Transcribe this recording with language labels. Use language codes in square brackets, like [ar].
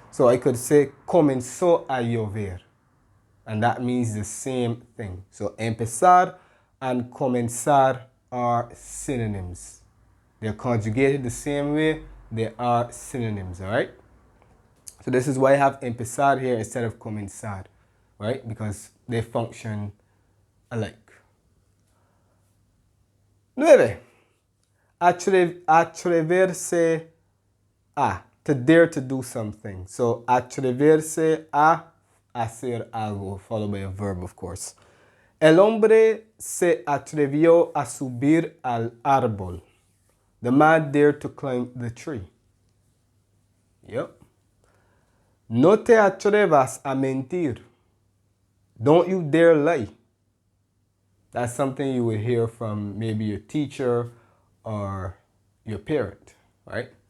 [en] So I could say [es] comenzó a llover. [en] And that means the same thing. So empezar and comenzar are synonyms. They're conjugated the same way. They are synonyms. All right? So this is why I have empezar here instead of comenzar. Right? Because they function alike. [es] 9. Atreverse a. [en] To dare to do something. So, [es] atreverse a hacer algo, [en] followed by a verb, of course. [es] El hombre se atrevió a subir al árbol. [en] The man dared to climb the tree. Yep. [es] No te atrevas a mentir. [en] Don't you dare lie. That's something you would hear from maybe your teacher or your parent, right?